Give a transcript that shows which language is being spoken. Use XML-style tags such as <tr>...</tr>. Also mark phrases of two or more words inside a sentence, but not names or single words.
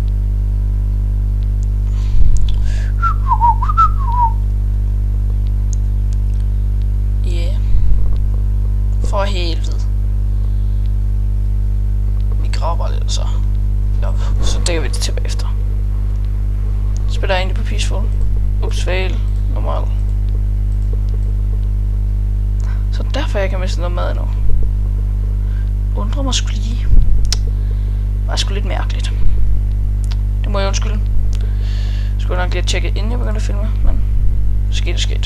<da>For helvede. Vi graver bare lidt, så. Ja, så dækker vi det tilbage efter. Spiller jeg egentlig på peaceful. Ups, fail. Normal. Så derfor jeg kan miste noget mad endnu. Undrer mig sgu lige. Det var sgu lidt mærkeligt. Det må jeg undskylde. Skulle nok lige tjekke inden jeg begyndte at filme, men skete.</da>